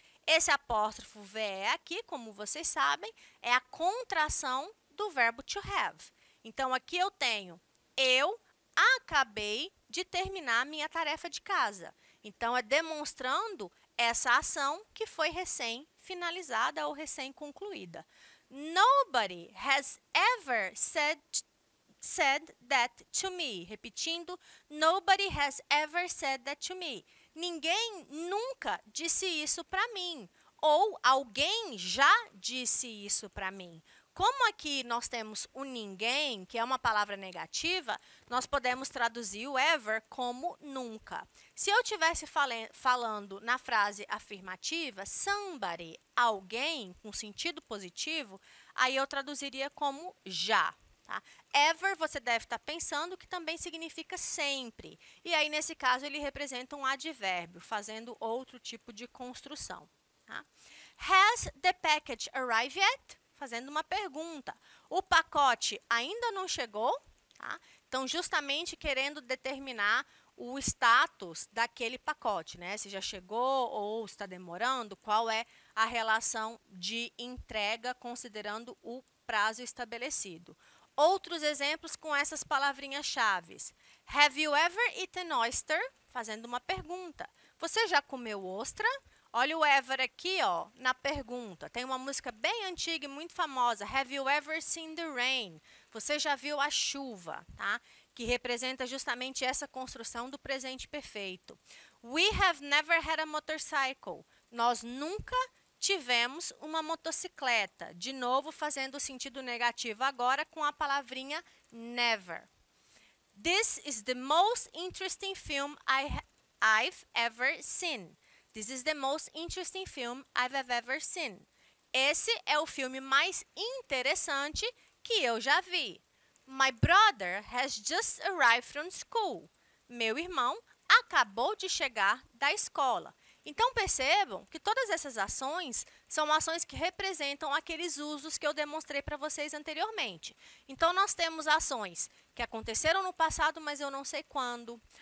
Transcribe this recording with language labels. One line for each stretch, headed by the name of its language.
Portuguese: Esse apóstrofo VE aqui, como vocês sabem, é a contração do verbo to have. Então, aqui eu tenho, eu acabei de terminar a minha tarefa de casa. Então, é demonstrando essa ação que foi recém-finalizada ou recém-concluída.
English: Nobody has ever said that to me.
Portuguese: Repetindo,
English: nobody has ever said that to me.
Portuguese: Ninguém nunca disse isso para mim. Ou alguém já disse isso para mim. Como aqui nós temos o ninguém, que é uma palavra negativa, nós podemos traduzir o ever como nunca. Se eu estivesse falando na frase afirmativa, somebody, alguém, com sentido positivo, aí eu traduziria como já. Tá? Ever, você deve estar pensando que também significa sempre. E aí, nesse caso, ele representa um advérbio, fazendo outro tipo de construção. Tá?
English: Has the package arrived yet?
Portuguese: Fazendo uma pergunta. O pacote ainda não chegou? Tá? Então, justamente querendo determinar o status daquele pacote, né? Se já chegou ou está demorando, qual é a relação de entrega considerando o prazo estabelecido. Outros exemplos com essas palavrinhas-chave.
English: Have you ever eaten oyster?
Portuguese: Fazendo uma pergunta. Você já comeu ostra? Olha o ever aqui, ó, na pergunta. Tem uma música bem antiga e muito famosa, Have you ever seen the rain? Você já viu a chuva, tá? Que representa justamente essa construção do presente perfeito.
English: We have never had a motorcycle.
Portuguese: Nós nunca tivemos uma motocicleta. De novo, fazendo o sentido negativo agora com a palavrinha never.
English: This is the most interesting film I've ever seen. This is the most interesting film I've ever seen.
Portuguese: Esse é o filme mais interessante que eu já vi.
English: My brother has just arrived from school.
Portuguese: Meu irmão acabou de chegar da escola. Então, percebam que todas essas ações são ações que representam aqueles usos que eu demonstrei para vocês anteriormente. Então, nós temos ações que aconteceram no passado, mas eu não sei quando.